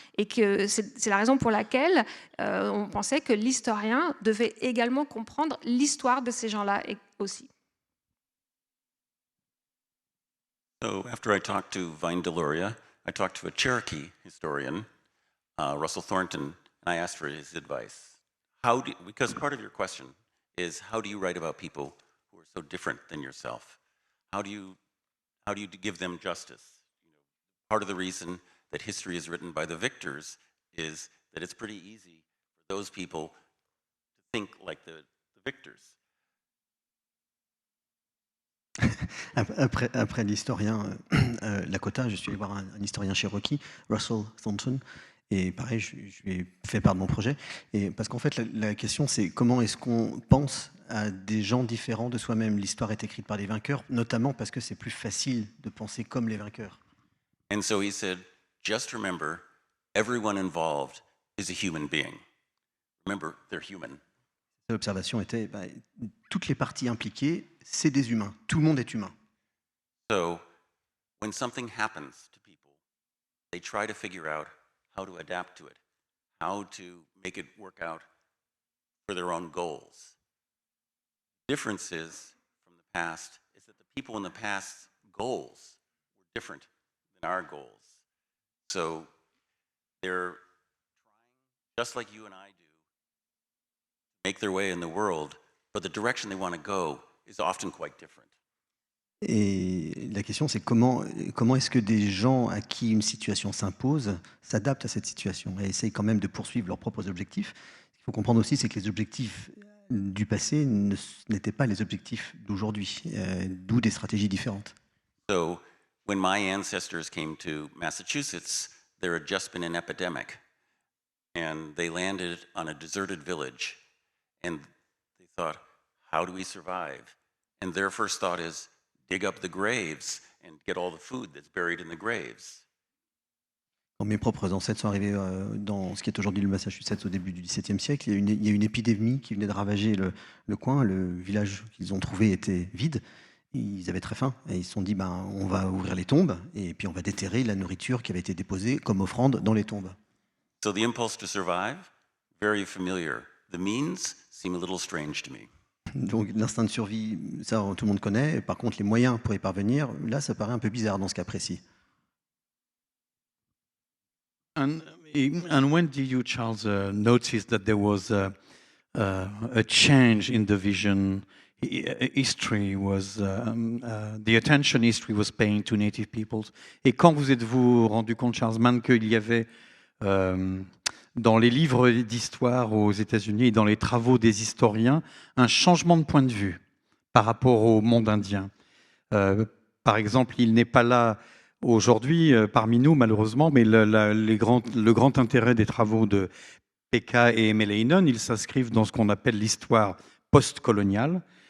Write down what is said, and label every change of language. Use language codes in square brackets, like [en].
[fr] Et que c'est la raison pour laquelle on pensait que l'historien devait également comprendre l'histoire de ces gens-là aussi. [en] So after I talked to Vine Deloria, I talked to a Cherokee historian, Russell Thornton, and I asked for his advice. Because part of your question is, how do you write about people who are so different than yourself? How do you give them justice? Part of the reason that history is written by the victors is that it's pretty easy for those people to think like the victors. [fr] Après l'historien Lakota, je suis allé voir un historien cherokee, Russell Thornton, et pareil, je lui ai fait part de mon projet. Et parce qu'en fait, la question, c'est comment est-ce qu'on pense à des gens différents de soi-même. L'histoire est écrite par les vainqueurs, notamment parce que c'est plus facile de penser comme les vainqueurs. [en] And so he said, just remember, everyone involved is a human being. Remember, they're human. [fr] L'observation était, toutes les parties impliquées, c'est des humains. Tout le monde est humain. [en] So when something happens to people, they try to figure out how to adapt to it, how to make it work out for their own goals. Differences from the past is that the people in the past's goals were different than our goals. So they're trying, just like you and I do, to make their way in the world, but the direction they want to go is often quite different. [fr] Et la question, c'est comment est-ce que des gens à qui une situation s'impose s'adaptent à cette situation et essayent quand même de poursuivre leurs propres objectifs. Ce qu'il faut comprendre aussi, c'est que les objectifs du passé n'étaient pas les objectifs d'aujourd'hui, d'où des stratégies différentes. [en] So when my ancestors came to Massachusetts, there had just been an epidemic, and they landed on a deserted village, and they thought, how do we survive? And their first thought is, dig up the graves and get all the food that's buried in the graves. [fr] Quand mes propres ancêtres sont arrivés dans ce qui est aujourd'hui le Massachusetts au début du XVIIe siècle, il y a une épidémie qui venait de ravager le coin. Le village qu'ils ont trouvé était vide. Ils avaient très faim et ils se sont dit on va ouvrir les tombes et puis on va déterrer la nourriture qui avait été déposée comme offrande dans les tombes. [en] So the impulse to survive, very familiar. The means seem a little strange to me. [fr] Donc l'instinct de survie, ça tout le monde connaît. Par contre, les moyens pour y parvenir, là, ça paraît un peu bizarre dans ce cas précis. [en] And when did you, Charles, notice that there was a change in the vision? History was the attention history was paying to native peoples. [fr] Et quand vous êtes-vous rendu compte, Charles Mann, qu'il y avait dans les livres d'histoire aux États-Unis et dans les travaux des historiens un changement de point de vue par rapport au monde indien? Par exemple, il n'est pas là aujourd'hui parmi nous, malheureusement, mais le grand intérêt des travaux de Pekka et Meleinen, ils s'inscrivent dans ce qu'on appelle l'histoire post-coloniale.